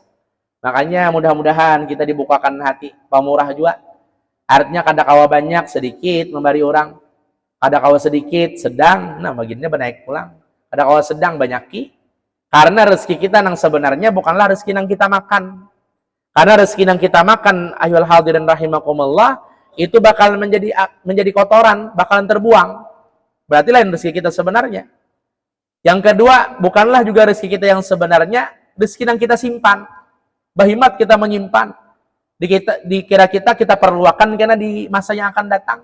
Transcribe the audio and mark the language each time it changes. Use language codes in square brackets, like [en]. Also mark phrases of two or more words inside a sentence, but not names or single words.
[id] Makanya mudah-mudahan kita dibukakan hati, pemurah juga. [bjn] Artinya kada kawa banyak, sedikit memberi orang. Kada kawa sedikit, sedang, nah bagiannya benaik pulang. Kada kawa sedang, banyaki. [id] Karena rezeki kita nang sebenarnya bukanlah rezeki nang kita makan. Karena rezeki nang kita makan, [ar] أيها الحاضرون رحمكم الله, [id] itu bakal menjadi kotoran, bakalan terbuang. Berarti lain rezeki kita sebenarnya. Yang kedua, bukanlah juga rezeki kita yang sebenarnya, rezeki yang kita simpan. Bahimat kita menyimpan. Dikira kita perluakan karena di masa yang akan datang.